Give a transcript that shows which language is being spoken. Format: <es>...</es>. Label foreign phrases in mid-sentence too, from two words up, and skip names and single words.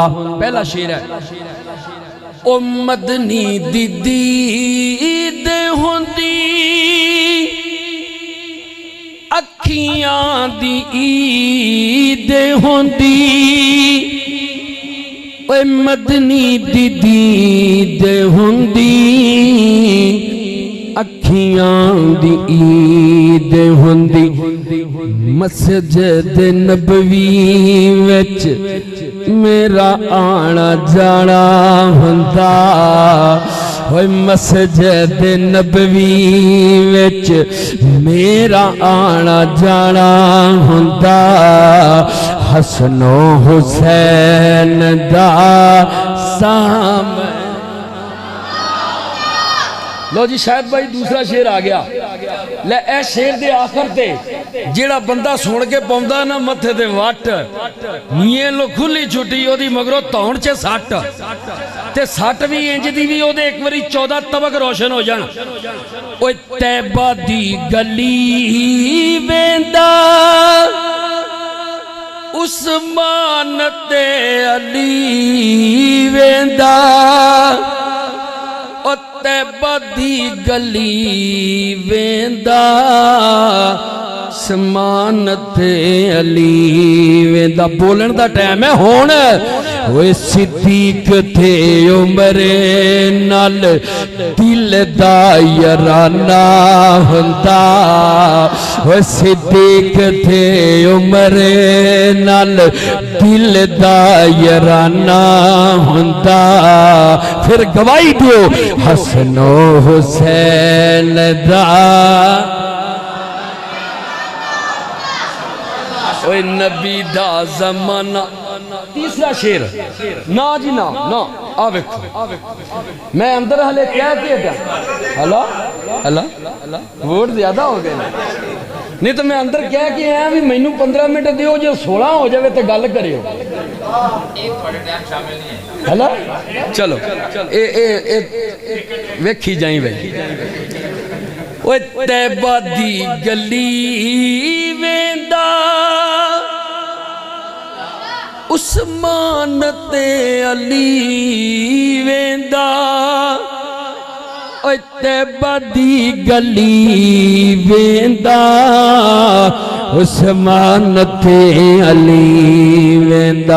<pa>پہلا شعر ہے، او مدنی دی دید ہوندی اکھیاں دی عید ہوندی، اے مدنی دی دید ہوندی اکھیاں دی عید ہوندی، مسجد نبوی وچ میرا آنا جانا ہوندا، اوے مسجد نبوی وچ میرا آنا جانا ہوندا حسن و حسین دا سامنے۔ لو جی شاید بھائی دوسرا شعر آ گیا، لے اے شعر دے آخر تے جیڑا بندہ سن کے پاؤندا نا متھے تے وٹ، میاں لو کھلی چھٹی او دی مگروں تون چے سٹ، تے سٹ بھی انج دی بھی او دے ایک واری 14 طبق روشن ہو جان۔ اوے طیبہ دی گلی ویندا عثمان تے علی ویندا، او طیبہ دی گلی ویندا عثمان تے علی ویندا۔ بولن دا ٹائم ہے ہون، اوے صدیق تھے عمر نال دل دا یارانہ ہوندا، اوے صدیق تھے عمر نال دل دا یارانہ ہوندا، پھر گواہی دیو حسن و حسین دا۔ اوے نبی دا زمانہ۔ تیسرا شعر، نا جی نا نا آ ویکھو، میں اندر ہلے کہہ کے گیا ہلا ہلا ووٹ زیادہ ہو گئے نہیں تو میں اندر کہہ کے آیا بھی مینوں 15 منٹ دیو، جو 16 ہو جاوے تے گل کریو ہلا۔ چلو اے ویکھی جائیں بھائی۔ اوے طیبہ دی گلی ویندا عثمان تے علی ویندا، اوے طیبہ دی گلی ویندا عثمان تے علی ویندا۔</pa>